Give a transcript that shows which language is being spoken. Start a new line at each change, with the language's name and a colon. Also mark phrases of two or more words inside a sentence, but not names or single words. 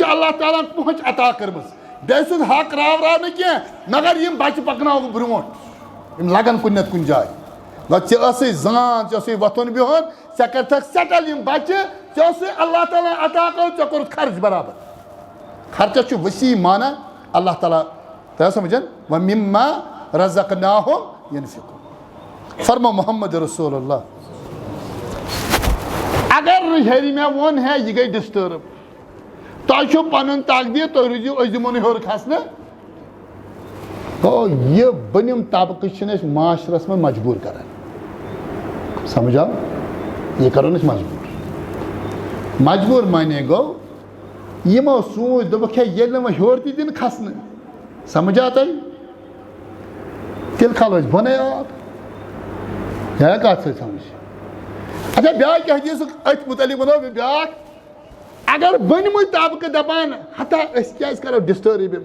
Kashmiri: چھِ اللہ تعالیٰ ہن پہنچ عطا کٔرمٕژ بیٚیہِ سُنٛد حق راو نہٕ کینٛہہ مگر یم بچہ پکناوکھ برونٛٹھ یم لگن کُنہِ نتہٕ کُنہِ جایہِ ژےٚ ٲسٕے زان ژےٚ اوسُے وۄتھُن بِہُن ژےٚ کٔرتھکھ سیٹل یم بچہ ژےٚ اوسُے اللہ تعالیٰ عطا کوٚر ژےٚ کوٚرُتھ خرچ برابر خرچس چھُ وسیع مانا اللہ تعالیٰ تۄہہِ سمجھن
Arabic: وَمِمَّا رَزَقْنَاهُمْ يَنفِقُونَ
Kashmiri: فرمو محمد رسول اللہ اگر ہیٚرِ مےٚ ووٚن ہے یہِ گٔے ڈسٹٲرٕب تۄہہِ چھُو پنُن تقدیٖر تُہۍ روٗزِو أسۍ دِمو نہٕ ہیوٚر کھسنہٕ گوٚو یہِ بٔنِم طبقہٕ چھِنہٕ أسۍ معاشرس منٛز مجبوٗر کران سمجھ آو یہِ کرون أسۍ مجبوٗر مجبوٗر مانے گوٚو یِمو سوٗنٛچ دوٚپُکھ ہے ییٚلہِ نہٕ وۄنۍ ہیوٚر تہِ دِنہٕ کھسنہٕ سمجھ آو تۄہہِ تیٚلہِ کھالو أسۍ بۄنَے آب یا کَتھ سۭتۍ سمجھ اچھا بیٛاکھ حدیٖثُک أتھۍ متعلق وَنو بہٕ بیٛاکھ اگر بٔنمٕتۍ طبقہٕ دپان ہتا أسۍ کیٛازِ کرو ڈسٹٲرٕب یِمن